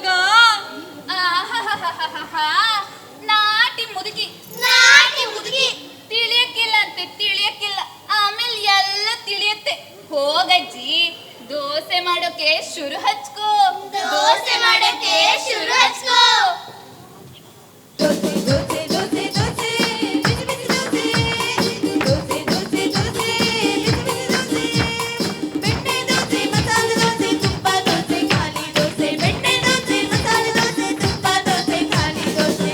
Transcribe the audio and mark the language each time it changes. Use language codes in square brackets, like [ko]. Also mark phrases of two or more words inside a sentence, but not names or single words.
[kn] ಆಹಾಹಾಹಾಹಾ. ನಾಟಿ ಮುದುಕಿ, ನಾಟಿ ಮುದುಕಿ. ತಿಳಿಯಕ್ಕಿಲ್ಲ ಅಂತೆ, ತಿಳಿಯಕ್ಕಿಲ್ಲ. ಆಮೇಲೆ ಎಲ್ಲ ತಿಳಿಯತ್ತೆ. ಹೋಗಜ್ಜಿ, ದೋಸೆ ಮಾಡೋಕೆ ಶುರು ಹಚ್ಕೋ. ದೋಸೆ ಮಾಡಕ್ಕೆ ಶುರು ಹಚ್ಕೋ. ದೋಸೆ ದೋಸೆ ದೋಸೆ ದೋಸೆ ಬಿಸಿ ಬಿಸಿ ದೋಸೆ. ದೋಸೆ ದೋಸೆ ದೋಸೆ ಬಿಸಿ ಬಿಸಿ ದೋಸೆ. ಬೆಣ್ಣೆ ದೋಸೆ ಮಸಾಲೆ ದೋಸೆ ತುಪ್ಪ ದೋಸೆ ಖಾಲಿ ದೋಸೆ. ಬೆಣ್ಣೆ ದೋಸೆ ಮಸಾಲೆ ದೋಸೆ ತುಪ್ಪ ದೋಸೆ ಖಾಲಿ ದೋಸೆ.